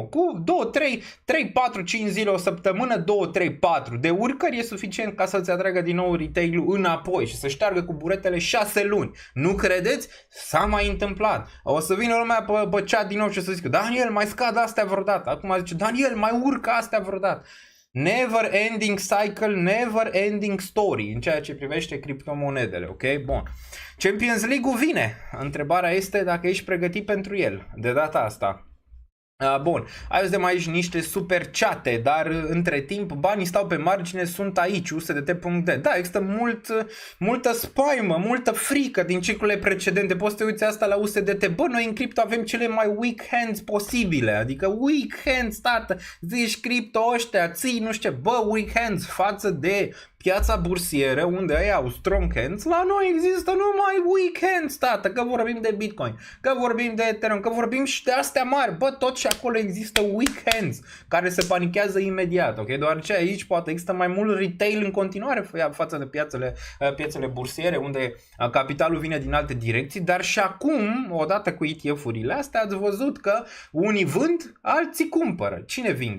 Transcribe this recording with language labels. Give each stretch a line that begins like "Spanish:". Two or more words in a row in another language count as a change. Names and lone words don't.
Romanian: Cu 2, 3, 4, 5 zile, o săptămână, 2, 3, 4 de urcări e suficient ca să-ți atragă din nou retail-ul înapoi și să șteargă cu buretele 6 luni. Nu credeți? S-a mai întâmplat. O să vină lumea pe chat din nou și să zică, Daniel, mai scad astea vreodată. Acum zice, Daniel, mai urcă astea vreodată.
English: Never ending cycle, never ending story
Romanian: în ceea ce privește criptomonedele, ok? Bun. Champions League-ul vine. Întrebarea este dacă ești pregătit pentru el de data asta. Bun, avem aici niște super chate, dar între timp banii stau pe margine, sunt aici, USDT.d. Da, există multă spaimă, multă frică din ciclurile precedente. Poți să te uiți asta la USDT. Bă, noi în cripto avem cele mai
English: weak hands
Romanian: posibile, adică
English: weak hands,
Romanian: tată, zici cripto ăștia, ții, nu știu, bă,
English: weak hands
Romanian: față de piața bursieră, unde ei au
English: strong hands,
Romanian: la noi există numai
English: weak hands,
Romanian: tată, că vorbim de Bitcoin, că vorbim de Ethereum, că vorbim și de astea mari, bă, tot și acolo există
English: weak hands,
Romanian: care se panichează imediat, ok? Deoarece aici poate există mai mult retail în continuare față de piețele bursiere, unde capitalul vine din alte direcții, dar și acum, odată cu ETF-urile astea, ați văzut că unii vând, alții cumpără. Cine vinde?